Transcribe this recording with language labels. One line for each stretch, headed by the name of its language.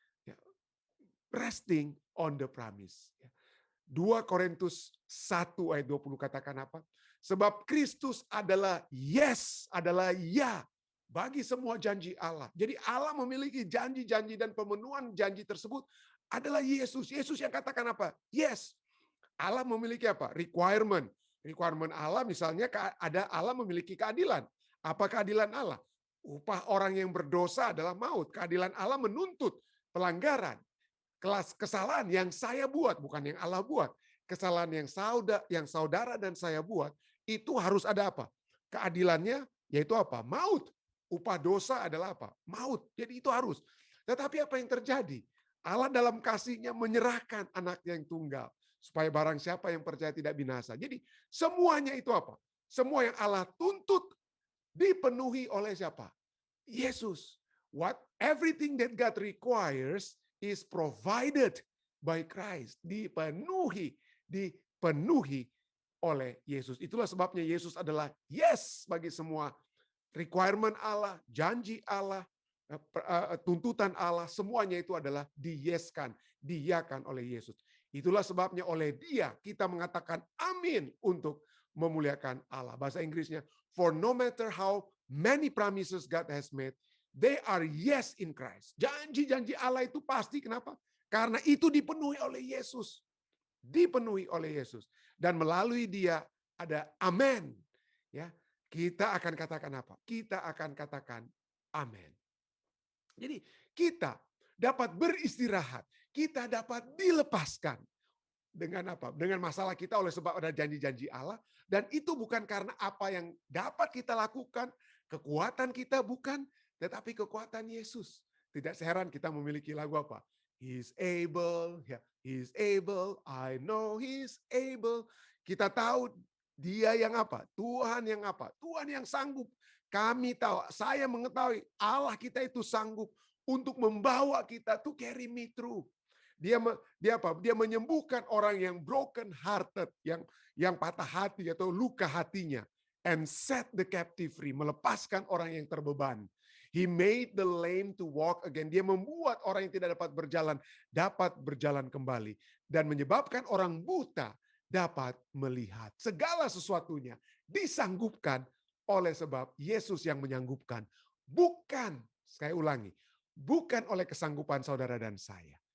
English: Ya, resting on the promise.
Indonesian: 2 Korintus 1 ayat 20 katakan apa? Sebab Kristus adalah yes, adalah ya bagi semua janji Allah. Jadi Allah memiliki janji-janji dan pemenuhan janji tersebut adalah Yesus. Yesus yang katakan apa? Yes. Allah memiliki apa? Requirement. Requirement Allah misalnya ada Allah memiliki keadilan. Apa keadilan Allah? Upah orang yang berdosa adalah maut. Keadilan Allah menuntut pelanggaran. Kelas kesalahan yang saya buat, bukan yang Allah buat. Kesalahan yang saudara dan saya buat, itu harus ada apa? Keadilannya yaitu apa? Maut. Upah dosa adalah apa? Maut. Jadi itu harus. Tetapi apa yang terjadi? Allah dalam kasih-Nya menyerahkan anaknya yang tunggal. Supaya barang siapa yang percaya tidak binasa. Jadi semuanya itu apa? Semua yang Allah tuntut dipenuhi oleh siapa? Yesus.
English: Everything that God requires is provided by Christ.
Indonesian: Dipenuhi oleh Yesus. Itulah sebabnya Yesus adalah yes bagi semua requirement Allah, janji Allah, tuntutan Allah, semuanya itu adalah diyeskan, diiyakan oleh Yesus. Itulah sebabnya oleh Dia kita mengatakan amin untuk memuliakan Allah. Bahasa Inggrisnya,
English: for no matter how many promises God has made, they are yes in Christ.
Indonesian: Janji-janji Allah itu pasti, kenapa? Karena itu dipenuhi oleh Yesus. Dipenuhi oleh Yesus. Dan melalui Dia ada amin. Ya, kita akan katakan apa? Kita akan katakan amin. Jadi kita dapat beristirahat, kita dapat dilepaskan dengan apa? Dengan masalah kita oleh sebab ada janji-janji Allah, dan itu bukan karena apa yang dapat kita lakukan, kekuatan kita bukan, tetapi kekuatan Yesus. Tidak seheran kita memiliki lagu apa?
English: He's able, ya, He's able, I know He's able.
Indonesian: Kita tahu Dia yang apa? Tuhan yang apa? Tuhan yang sanggup. Kami tahu, saya mengetahui Allah kita itu sanggup untuk membawa kita
English: to carry me through.
Indonesian: Dia apa? Dia menyembuhkan orang yang
English: broken hearted,
Indonesian: yang patah hati atau luka hatinya,
English: and set the captive free,
Indonesian: melepaskan orang yang terbeban.
English: He made the lame to walk again.
Indonesian: Dia membuat orang yang tidak dapat berjalan kembali, dan menyebabkan orang buta dapat melihat. Segala sesuatunya disanggupkan oleh sebab Yesus yang menyanggupkan. Bukan, saya ulangi, bukan oleh kesanggupan saudara dan saya.